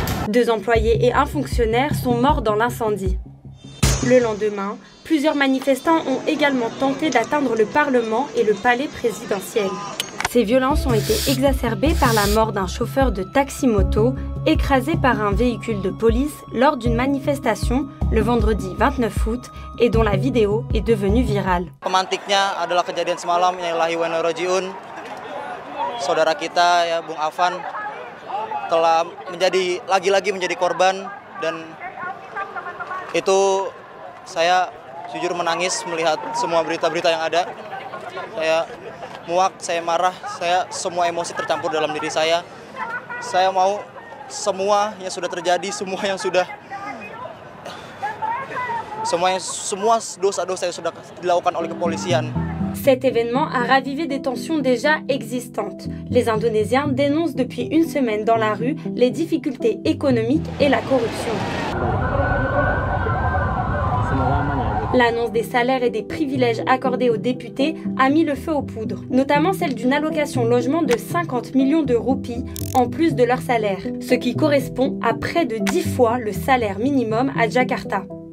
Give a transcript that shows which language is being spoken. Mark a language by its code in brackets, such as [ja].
[fr] 2 employés et un fonctionnaire sont morts dans l'incendie. Le lendemain, plusieurs manifestants ont également tenté d'atteindre le Parlement et le palais présidentiel. Ces violences ont été exacerbées par la mort d'un chauffeur de taxi-moto écrasé par un véhicule de police lors d'une manifestation le vendredi 29 août et dont la vidéo est devenue virale. [id] Pemantiknya adalah kejadian semalam yang [ar] Lillahi wa inna ilaihi raji'un. [id] Saudara kita ya Bung Afan telah lagi-lagi menjadi korban dan itu saya jujur menangis melihat semua berita-berita yang ada. Saya muak, saya marah, semua emosi tercampur dalam diri saya. Saya mau semua yang sudah terjadi, semua dosa-dosa yang sudah dilakukan oleh kepolisian. [fr] Cet événement a ravivé des tensions déjà existantes. Les Indonésiens dénoncent depuis une semaine dans la rue les difficultés économiques et la corruption. L'annonce des salaires et des privilèges accordés aux députés a mis le feu aux poudres, notamment celle d'une allocation logement de 50 millions de roupies en plus de leur salaire, ce qui correspond à près de 10 fois le salaire minimum à Jakarta.